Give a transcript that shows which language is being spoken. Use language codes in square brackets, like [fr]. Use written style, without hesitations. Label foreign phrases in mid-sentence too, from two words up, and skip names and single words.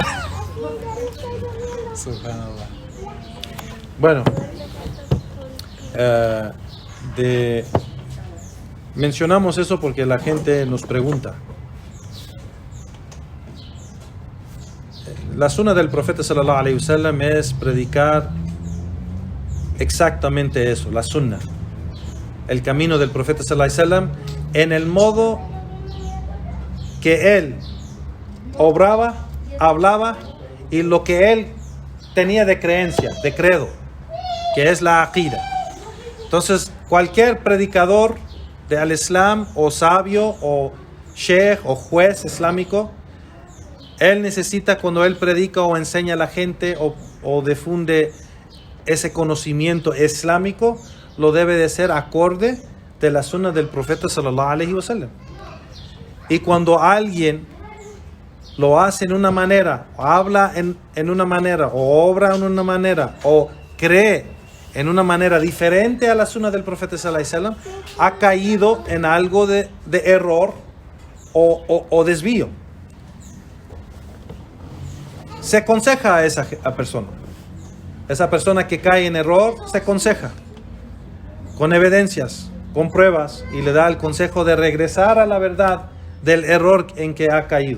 [ar] Subhanallah. [es] Bueno, mencionamos eso porque la gente nos pregunta. La sunna del profeta [ar] صلى الله عليه وسلم [es] es predicar exactamente eso, la sunna, el camino del profeta [ar] صلى الله عليه وسلم [es] en el modo que él obraba, hablaba y lo que él tenía de creencia, de credo, que es la aqida. Entonces, cualquier predicador de al-Islam o sabio o sheikh o juez islámico, él necesita, cuando él predica o enseña a la gente o difunde ese conocimiento islámico, lo debe de ser acorde de la sunna del profeta [ar] صلى الله عليه وسلم. [es] Y cuando alguien lo hace en una manera, o habla en una manera, o obra en una manera, o cree en una manera diferente a la sunna del profeta [ar] صلى الله عليه وسلم, [es] ha caído en algo de error o desvío. Se aconseja a esa persona. Esa persona que cae en error, se aconseja con evidencias, con pruebas, y le da el consejo de regresar a la verdad del error en que ha caído.